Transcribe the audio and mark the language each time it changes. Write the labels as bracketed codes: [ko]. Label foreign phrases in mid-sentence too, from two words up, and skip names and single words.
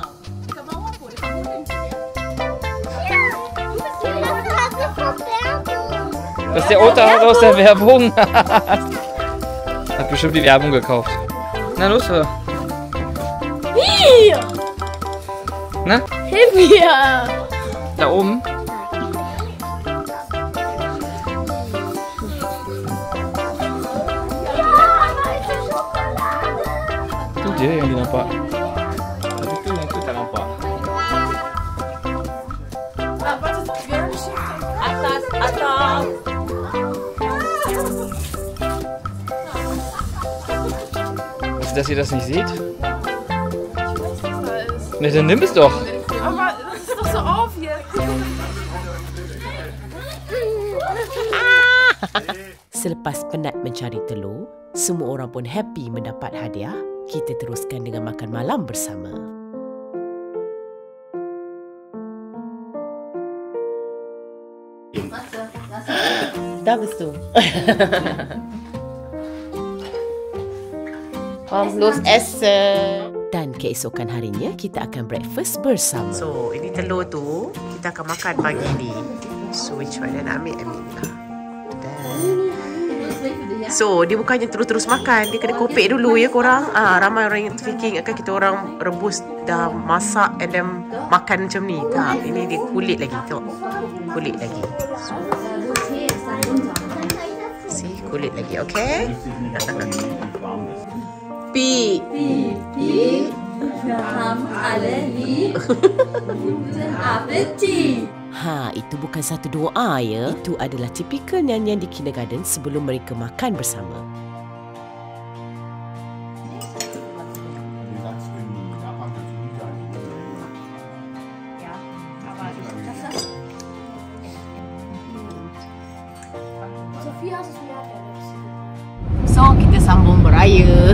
[de] Das ist der Osterhase aus der Werbung. Hat bestimmt die Werbung gekauft. Na los, hör. Hier! Na, Hilf mir! da oben. [ms] Itu dia yang dia nampak. Tapi tu yang tu tak nampak. Atas. [de] Also, dass ihr das nicht seht? Ne, dann nimm es doch. Aber das ist doch so auf hier. [ms] Selepas penat mencari telur, semua orang pun happy mendapat hadiah. Kita teruskan dengan makan malam bersama. [de] Da bist du. Komm, los essen. [ms] Dan keesokan harinya, kita akan breakfast bersama. So, ini telur tu kita akan makan pagi ni. So, [en] which one [ms] nak ambil ni lah. So, dia bukannya terus-terus makan. Dia kena kopek dulu ya korang. Ramai orang yang thinking akan kita orang rebus dah masak [en] and then [ms] makan macam ni. Tak, ini dia kulit lagi. Tengok. Kulit lagi. [en] So, see, [ms] kulit lagi. Okay? Pi. [de] Wir haben alle lieb. Guten Appetit. [ms] Itu bukan satu doa ya. Itu adalah tipikal nyanyian di kindergarten sebelum mereka makan bersama. So, kita sambung beraya.